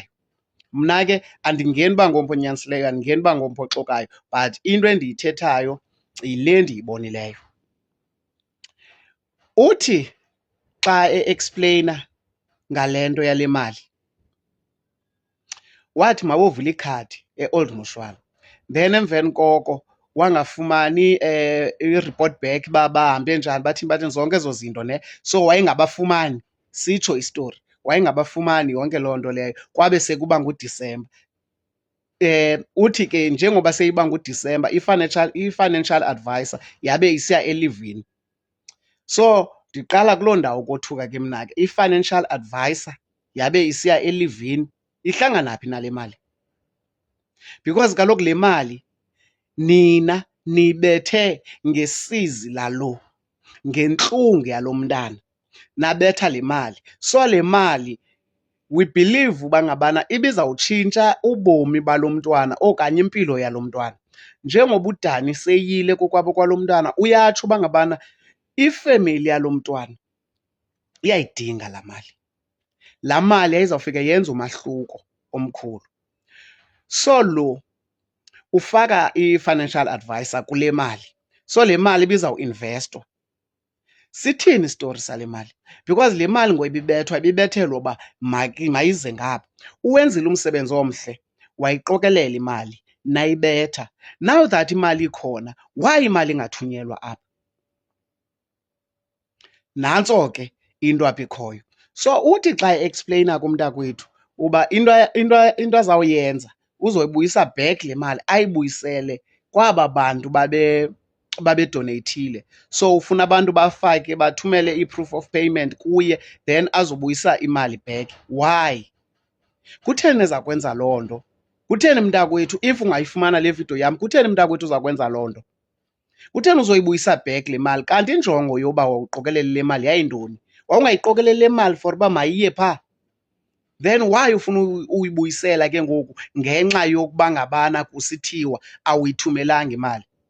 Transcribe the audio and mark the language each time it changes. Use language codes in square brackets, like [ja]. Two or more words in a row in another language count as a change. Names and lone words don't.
[xh] Mna ke andingeni uba ngomphi onyanisileyo, andingeni uba ngomphi oxokayo, but into endiyithethayo yile ndiyibonileyo. Uthi xa e-explainer ngale nto yale mali, wathi mabovula ikhadi e-Old Mutual, then emveni koko wangafumani i- [en] report back [xh] uba bahambe njani, bathini zonke ezo zinto ne. So wayengabafumani, sitsho istori, wayengabafumani yonke loo nto leyo, kwabe sekuba nguDisemba. Uthi ke njengoba seyiba nguDisemba i- [en] financial advisor [xh] yabe isiya elivini. So ndiqala kuloo ndawo kothuka ke mna ke, i- [en] financial advisor [xh] yabe isiya elivini ihlangana phi nale mali? Because kaloku le mali nina niyibethe ngesizi lalo, ngentlungu yalo mntana nabetha le mali. So le mali [en] we believe [xh] uba ngabana ibizawutshintsha ubomi balo mntwana okanye impilo yalo mntwana. Njengoba uDani seyile kokwabo kwalo mntwana, uyatsho uba ngabana ifemeli yalo mntwana iyayidinga laa mali. Laa mali yayizawufika yenze umahluko omkhulu. So lo ufaka i- [en] financial advisor [xh] kule mali, so le mali ibizawuinvestwa. Sithini isitori sale mali? Because le mali ngoku ibibethelwa uba mayize ngapha. Uwenzile umsebenzi omhle, wayiqokelela imali, nayibetha. [en] Now that [xh] imali ikhona, why imali ingathunyelwa apha? Nantso ke into apha ikhoyo. So uthi xa e-explainer kumntakwethu uba into azawuyenza uzoyibuyisa back le mali, ayibuyisele kwaba bantu babedoneyithile, so ufuna abantu bafake bathumele i- [en] proof of payment [xh] kuye then azobuyisa imali back. Why? Kutheni eza kwenza loo nto? Kutheni mntakwethu if ungayifumana le video yam, kutheni mntakwethu uza kwenza loo nto? Kutheni uzoyibuyisa back le mali kanti injongo yoba wawuqokelele le mali yayintoni? Wawungayiqokeleli le mali for uba mayiye phaa? Then why ufuna uyibuyisela ke ngoku ngenxa yokuba ngabana kusithiwa awuyithumelanga imali?